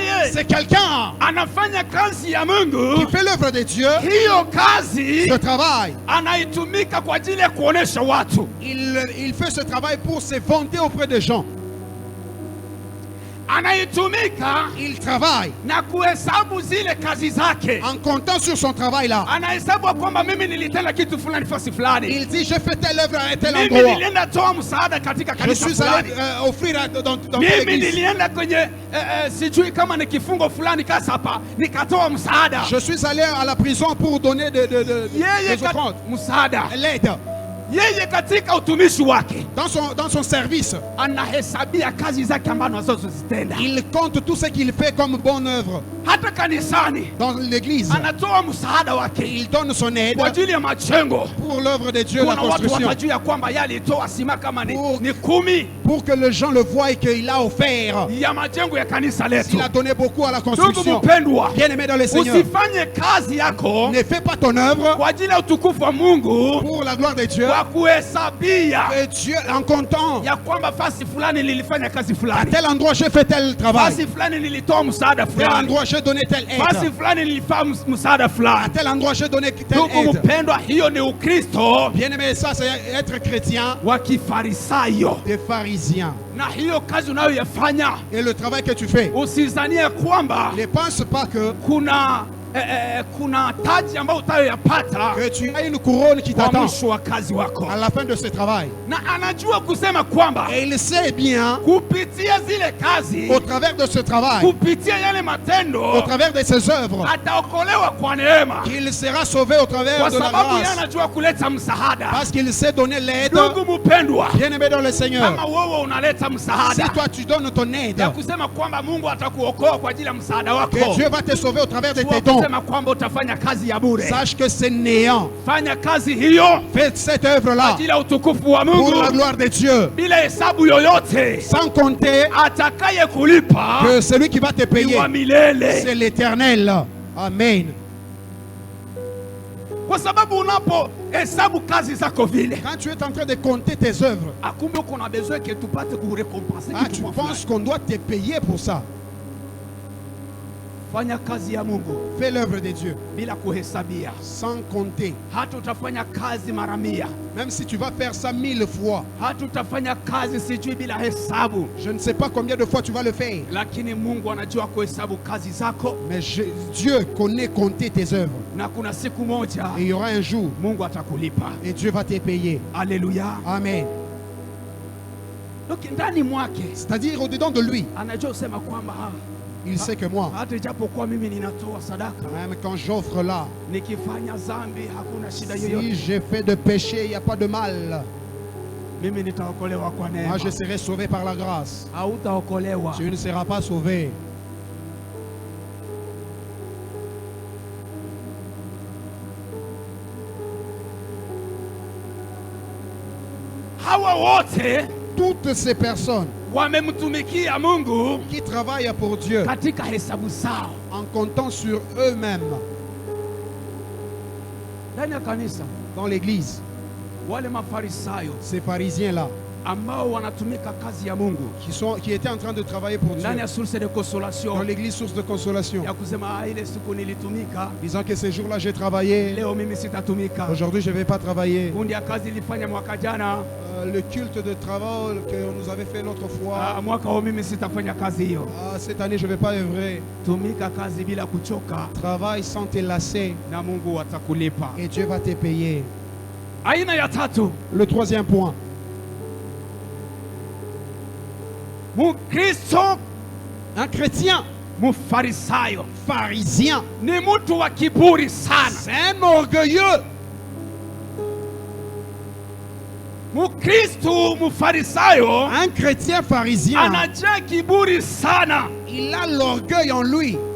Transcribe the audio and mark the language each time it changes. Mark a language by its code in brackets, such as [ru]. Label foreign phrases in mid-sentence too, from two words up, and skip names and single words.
[fr] c'est quelqu'un [sw] anafanya kazi ya Mungu, [fr] qui fait l'œuvre de Dieu. [sw] hiyo kazi [fr] Ce travail, [sw] anaitumika kwa ajili ya kuonesha watu. [fr] il fait ce travail pour se vanter auprès des gens. [sw] Anaitumika [fr] Il travaille [sw] na kuhesabu zile kazi zake. [fr] en comptant sur son travail là. [sw] Anahesabu kwamba mimi nilitenda kitu fulani fasi fulani. [fr] Il dit, j'ai fait telle œuvre à tel [sw] Mimi [fr] endroit. [sw] nilienda toa msaada katika [fr] Je [sw] kanisa [fr] suis [sw] fulani. [fr] allé offrir dans [sw] Mimi [fr] l'église. [sw] nilienda kwenye sijui kama ni kifungo fulani kasa hapa nikatoa msaada. [fr] Je suis allé à la prison pour donner des offrandes. [sw] Msaada. [fr] L'aide. [sw] Yeye katika utumishi wake [fr] Dans son service, [sw] anahesabia kazi zake ambazo anazozitenda. [fr] il compte tout ce qu'il fait comme bonne œuvre. [sw] Hata kanisani [fr] Dans l'église, [sw] anatoa msaada wake [fr] il donne son aide [sw] kwa ajili ya majengo. [fr] pour l'œuvre de Dieu, la [sw] Kuna watu [fr] construction. [sw] watajua kwamba yeye alitoa sima kama ni 10 [fr] Pour que les gens le voient et qu'il a offert. [sw] ya majengo ya kanisa letu. [fr] Il a donné beaucoup à la [sw] Ndugu [fr] construction. [sw] mpendwa, [fr] Bien aimé dans le Seigneur, [sw] usifanye kazi yako [fr] ne fais pas ton œuvre [sw] kwa ajili ya utukufu wa Mungu [fr] pour la gloire de Dieu. [sw] kwa kuhesabia [fr] Et Dieu, en comptant, [sw] ya kwamba fasi fulani nilifanya kazi [fr] à [sw] fulani, [fr] tel endroit j'ai fait tel travail, [sw] fasi fulani nilitoa msaada [fr] tel [sw] fulani, [fr] endroit j'ai donné telle [sw] fasi [fr] aide, [sw] fulani nilifanya msaada [fr] à [sw] fulani. [fr] tel endroit j'ai donné telle [sw] Ndugu [fr] aide. [sw] mpendwa, hiyo ni Ukristo [fr] Bien aimé, ça c'est être chrétien [sw] wa kifarisayo, [fr] des pharisiens. [sw] na hiyo kazi unayoyafanya [fr] Et le travail que tu fais, [sw] usizanie kwamba [fr] ne pense pas que [sw] kuna taji ambayo utayoyapata [fr] tu as une couronne qui [sw] kwa [fr] t'attend [sw] mwisho wa kazi wako, [fr] à la fin de ce travail. [sw] na anajua kusema kwamba [fr] Et il sait bien, [sw] kupitia zile kazi, [fr] au travers de ce travail, [sw] kupitia yale [fr] au [sw] matendo, [fr] travers de ses œuvres, [sw] ataokolewa kwa neema, [fr] qu'il sera sauvé au travers [sw] kwa [fr] de la [sw] sababu yeye [fr] grâce. [sw] anajua kuleta msaada. [fr] Parce qu'il sait donner l'aide. [sw] Ndugu mpendwa, [fr] Bien aimé dans le Seigneur, [sw] kama wewe unaleta [fr] si [sw] msaada [fr] toi tu donnes ton aide, [sw] ya kusema kwamba Mungu atakuokoa kwa ajili ya msaada wako, [fr] que Dieu va te sauver au travers de tes [sw] sio [fr] dons, [sw] kusema kwamba utafanya kazi ya bure. [fr] sache que c'est néant. [sw] Fanya kazi hiyo [fr] Faites cette [sw] kwa [fr] œuvre-là [sw] ajili ya utukufu wa [fr] pour [sw] Mungu [fr] la gloire de Dieu, [sw] bila hesabu yoyote. [fr] sans compter [sw] Atakaye kulipa [fr] que celui qui va te [sw] ni [fr] payer, [sw] wa milele, [fr] c'est l'Éternel. [sw] Amen. kwa sababu unapohesabu kazi zako vile, [fr] Quand tu es en train de compter tes œuvres, [sw] akumbe uko na [fr] besoin que [sw] tupate kurecompenser [fr] tu [sw] kitu [fr] penses qu'on doit te payer pour ça. [sw] Fanya kazi ya Mungu [fr] Fais l'œuvre de Dieu [sw] bila kuhesabia. [fr] sans compter. [sw] Hata utafanya kazi mara 100, [fr] Même si tu vas faire ça 1000 fois, [sw] hata utafanya kazi sijui bila hesabu, [fr] je ne sais pas combien de fois tu vas le faire, [sw] lakini Mungu anajua kuhesabu kazi zako, [fr] mais Dieu connaît compter tes œuvres. [sw] na kuna siku moja [fr] Et il y aura un jour, [sw] Mungu atakulipa. [fr] et Dieu va te payer. [sw] Haleluya. [fr] Amen. [sw] Donc ndani mwake [fr] C'est-à-dire au-dedans de lui, [sw] anajua kusema kwamba [fr] il sait que moi, [sw] hata japokuwa mimi ninatoa sadaka, [fr] même quand j'offre là, [sw] nikifanya dhambi hakuna shida yoyote, [fr] si j'ai fait de péché, il n'y a pas de mal. [sw] mimi nitaokolewa kwa [fr] Moi, [sw] neema. [fr] je serai sauvé par la grâce. [sw] Hautaokolewa. [fr] Tu ne seras pas sauvé. [sw] Hawa wote [fr] Toutes ces personnes [sw] wamemtumikia Mungu [fr] qui travaillent pour Dieu [sw] katika hesabu zao [fr] en comptant sur eux-mêmes [sw] ndani ya kanisa. [fr] dans l'église, [sw] Wale mafarisayo [fr] ces pharisiens-là [sw] ambao wanatumika kazi ya Mungu [fr] qui étaient en train de travailler pour Dieu [sw] ndani ya [fr] source de dans consolation l'église source de consolation, [sw] ya kusema ile siku nilitumika, [fr] disant que ces jours-là j'ai travaillé, [sw] leo mimi sitatumika. [fr] aujourd'hui je ne vais pas travailler. [sw] Kundi ya kazi ilifanya mwaka jana, [fr] Le culte de travail que nous avait fait l'autre fois, [sw] mwaka huu mimi sitafanya kazi hiyo. [fr] cette année je ne vais pas œuvrer. [sw] Tumika kazi bila kuchoka [fr] Travaille sans te lasser [sw] na Mungu atakulipa. [fr] et Dieu va te payer. [sw] Aina ya tatu, [fr] Le troisième point, [sw] Mkristo [fr] un chrétien [sw] mfarisayo [fr] pharisien, [sw] ni mtu wa kiburi sana. [fr] c'est un orgueilleux. [sw] Mkristo mfarisayo [fr] Un chrétien pharisien, [sw] anajaa kiburi sana. [fr] il a l'orgueil en lui.